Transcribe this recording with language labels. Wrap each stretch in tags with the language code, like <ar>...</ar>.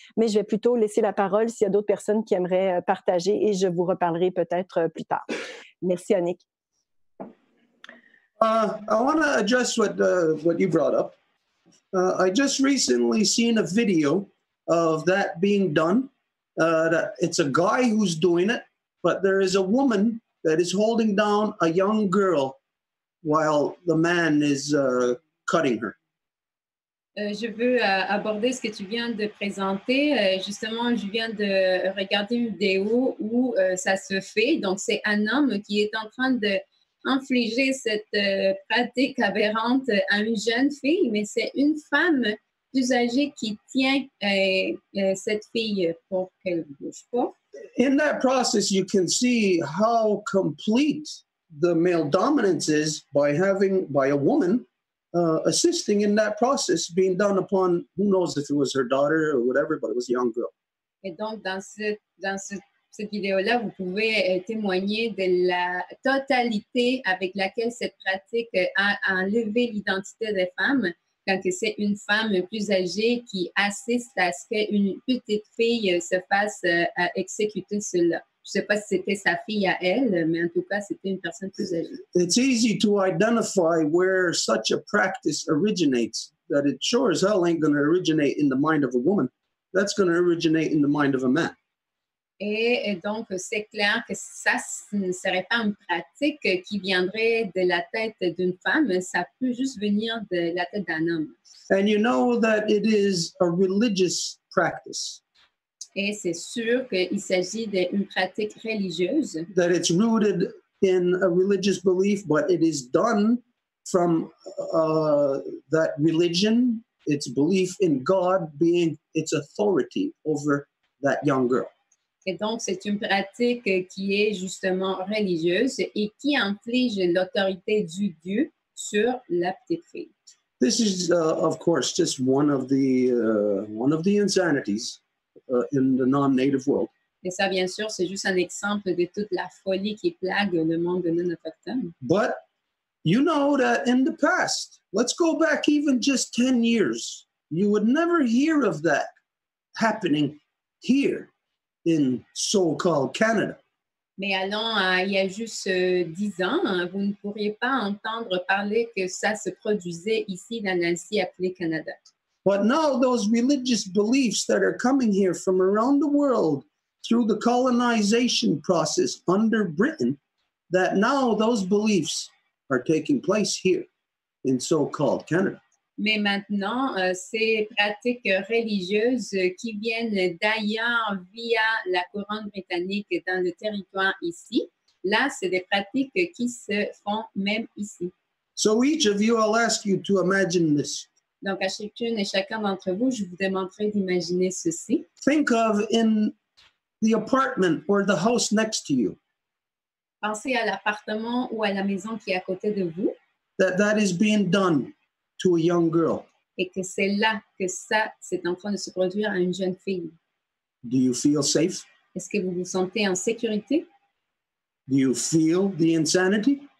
<fr>Mais je vais plutôt laisser la parole s'il y a d'autres personnes qui aimeraient partager et je vous reparlerai peut-être plus tard. Merci, Annick.</fr> <en>I want to address what you brought up. I just recently seen a video of that being done. That it's a guy who's doing it, but there is a woman that is holding down a young girl while the man is cutting her.</en> <fr>Je veux aborder ce que tu viens de présenter. Justement, je viens de regarder une vidéo où ça se fait. Donc, c'est un homme qui est en train d'infliger cette pratique aberrante à une jeune fille, mais c'est une femme plus âgée qui tient cette fille pour qu'elle ne bouge pas.</fr> <en>In that process, you can see how complete the male dominance is by a woman assisting in that process being done upon, who knows if it was her daughter or whatever, but it was a young girl.</en> <fr>Et donc, dans cette vidéo-là, vous pouvez témoigner de la totalité avec laquelle cette pratique a enlevé l'identité des femmes, quand c'est une femme plus âgée qui assiste à ce qu'une petite fille se fasse exécuter cela. Je ne sais pas si c'était sa fille à elle, mais en tout cas, c'était une personne plus âgée.</fr> <en>It's easy to identify where such a practice originates, that it sure as hell ain't going to originate in the mind of a woman. That's going to originate in the mind of a man.</en> <fr>Et donc, c'est clair que ça ne serait pas une pratique qui viendrait de la tête d'une femme, ça peut juste venir de la tête d'un homme.</fr> <en>And you know that it is a religious practice.</en> <fr>Et c'est sûr qu'il s'agit d'une pratique religieuse.</fr> <en>That it's rooted in a religious belief, but it is done from that religion, its belief in God being its authority over that young girl.</en> <fr>Et donc, c'est une pratique qui est justement religieuse et qui inflige l'autorité du Dieu sur la petite fille.</fr> <en>This is, of course, just one of the insanities in the non-native world.</en> <fr>Et ça, bien sûr, c'est juste un exemple de toute la folie qui plague le monde non autochtone.</fr> <en>But you know that in the past, let's go back even just 10 years, you would never hear of that happening here in so-called Canada.</en> <fr>Mais allons, il y a juste 10 ans, vous ne pourriez pas entendre parler que ça se produisait ici dans l'Asie appelée Canada.</fr> <en>But now those religious beliefs that are coming here from around the world through the colonization process under Britain, that now those beliefs are taking place here in so-called Canada.</en> <fr>Mais maintenant, ces pratiques religieuses qui viennent d'ailleurs via la couronne britannique dans le territoire ici, là, c'est des pratiques qui se font même ici.</fr> <en>So each of you, I'll ask you to imagine this.</en> <fr>Donc, à chacune et chacun d'entre vous, je vous demanderai d'imaginer ceci.</fr> <en>Think of in the apartment or the house next to you.</en> <fr>Pensez à l'appartement ou à la maison qui est à côté de vous.</fr> <en>That is being done to a young girl.</en> <fr>Et que c'est là que ça, c'est en train de se produire à une jeune fille.</fr> <en>Do you feel safe?</en> <fr>Est-ce que vous vous sentez en sécurité?</fr> <en>Do you feel the insanity?</en>